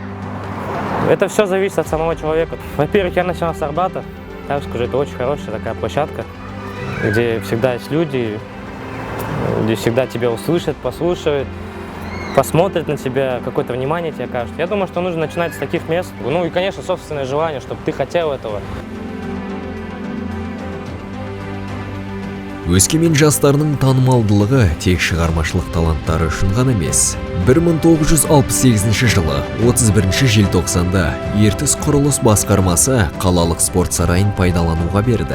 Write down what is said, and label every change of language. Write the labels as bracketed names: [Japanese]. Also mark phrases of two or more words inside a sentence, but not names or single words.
[Russian] Это все зависит от самого человека. Во-первых, я начал с Арбата, так скажу, это очень хорошая такая площадка, где всегда есть люди, где всегда тебя услышат, послушают, посмотрят на тебя, какое-то внимание тебе окажут. Я думаю, что нужно начинать с таких мест. И, конечно, собственное желание, чтобы ты хотел этого. [Kazakh] Өскемен жастарының танымалдылығы тек шығармашылық таланттары үшін ғана емес. 1968 жылы 31 желтоқсанда Ертіс құрылыс басқармасы қалалық спорт сарайын пайдалануға берді.